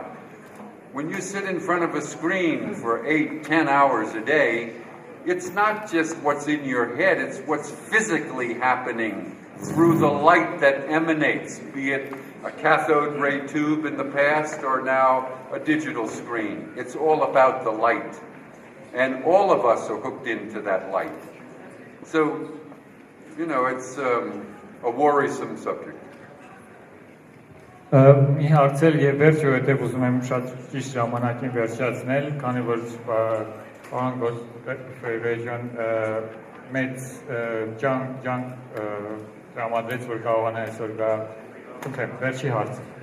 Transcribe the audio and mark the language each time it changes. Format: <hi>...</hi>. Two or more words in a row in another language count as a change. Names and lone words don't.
<en>When you sit in front of a screen for 8-10 hours a day, it's not just what's in your head, it's what's physically happening through the light that emanates, be it a cathode ray tube in the past or now a digital screen. It's all about the light. And all of us are hooked into that light. So, it's a worrisome subject.</en> <hy>Մի հարցել եւ վերջը հետեւ ուզում եմ շատ ճիշտ ժամանակին վերջացնել, քանի որ պարոն Godfrey Reggio-ն մեծ ջանք տրամադրեց, որ կարողանա այսօր գա Խնդրեմ, վերջի հարցը։</hy>